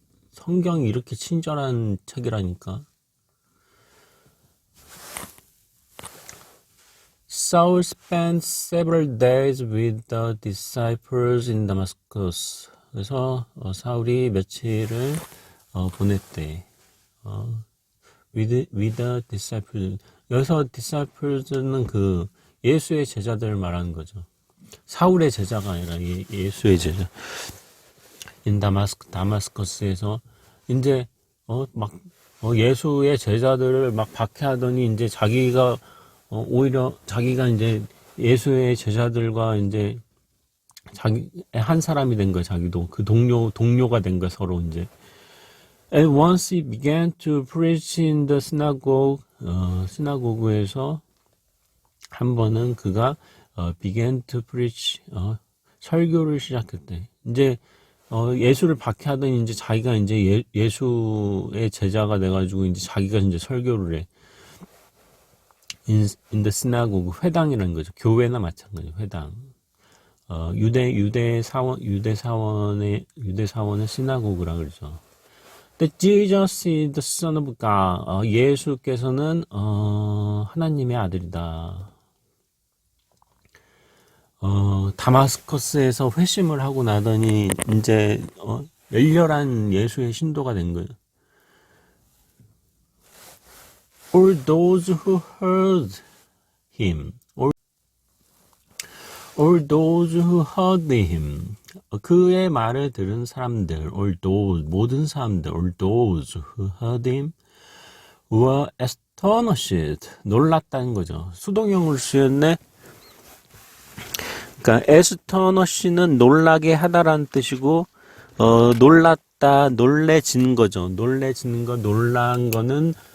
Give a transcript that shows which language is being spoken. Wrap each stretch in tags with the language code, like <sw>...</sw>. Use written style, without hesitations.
<ko>성경이 이렇게 친절한 책이라니까.</ko> <en>Saul spent several days with the disciples in Damascus.</en> <ko>그래서 사울이 며칠을 보냈대.</ko> <en>with the disciples.</en> <ko>여기서 disciples는 그 예수의 제자들을 말하는 거죠. 사울의 제자가 아니라 예수의 제자. in 다마스커스에서 이제 예수의 제자들을 막 박해하더니 이제 자기가 오히려 자기가 이제 예수의 제자들과 이제 자기 한 사람이 된 거야. 자기도 그 동료가 된 거야. 서로 이제.</ko> <en>And once he began to preach in the synagogue,</en> <ko>시나고그에서 한 번은 그가</ko> <en>began to preach,</en> <ko>설교를 시작했대. 이제 예수를 박해하더니 이제 자기가 이제 예수의 제자가 돼가지고 이제 자기가 이제 설교를 해.</ko> <en>in the synagogue,</en> <ko>회당이라는 거죠. 교회나 마찬가지, 회당. 유대 사원의 시나고그라 그러죠.</ko> <en>That Jesus is the Son of God.</en> <ko>예수께서는 하나님의 아들이다. 다마스커스에서 회심을 하고 나더니 이제 열렬한 예수의 신도가 된 거예요.</ko> <en>All those who heard him, all those who heard him,</en> <ko>그의 말을 들은 사람들,</ko> <en>all those,</en> <ko>모든 사람들,</ko> <en>all those who heard him were astonished,</en> <ko>놀랐다는 거죠. 수동형으로 쓰였네. 그러니까 astonish는 놀라게 하다라는 뜻이고, 놀랐다, 놀래진 거죠. 놀래지는 거, 놀란 거는</ko>